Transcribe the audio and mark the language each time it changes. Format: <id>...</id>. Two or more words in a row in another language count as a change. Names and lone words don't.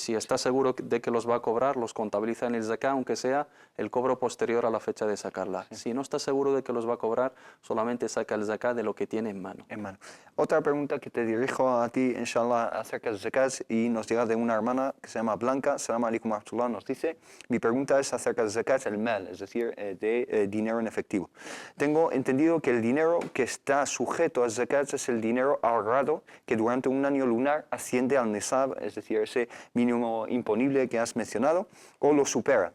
<es>Si está seguro de que los va a cobrar, los contabiliza en el zakat, aunque sea el cobro posterior a la fecha de sacarla. Si no está seguro de que los va a cobrar, solamente saca el zakat de lo que tiene en mano. Otra pregunta que te dirijo a ti, inshallah, acerca del zakat, y nos llega de una hermana que se llama Blanca.</es> <ar>السلام عليكم ورحمة الله,</ar> <es>nos dice: mi pregunta es acerca del zakat, el mal, es decir, de dinero en efectivo. Tengo entendido que el dinero que está sujeto al zakat es el dinero ahorrado que durante un año lunar asciende al nisab, es decir, ese mínimo imponible que has mencionado, o lo supera.</es>